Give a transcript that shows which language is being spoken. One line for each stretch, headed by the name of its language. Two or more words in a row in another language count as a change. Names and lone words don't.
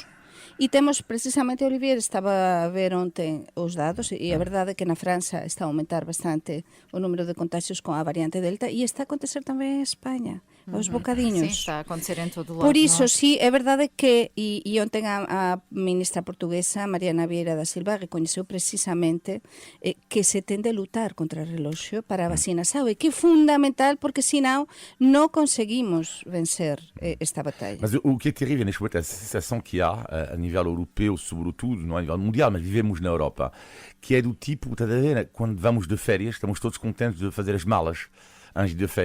Galician: E temos, precisamente, Olivier estaba a ver ontem os dados, e a verdade é que na França está a aumentar bastante o número de contagios con a variante Delta, e está a acontecer tamén en España, aos bocadiños.
Portuguese: Sim, está a acontecer em todo o lado.
Galician: Por iso,
Portuguese: não é?
Galician: sí, é verdade que, e ontem a ministra portuguesa, Mariana Vieira da Silva, recoñeceu precisamente que se ten de lutar contra o reloxo para a vacina, sabe? Que é fundamental, porque senão non conseguimos vencer esta batalha.
Portuguese: Mas o que é terrível neste momento é a sensação que há a nível europeu, sobretudo, não a nível mundial, mas vivemos na Europa, que é do tipo, estás a ver, quando vamos de férias, estamos todos contentes de fazer as malas antes de férias.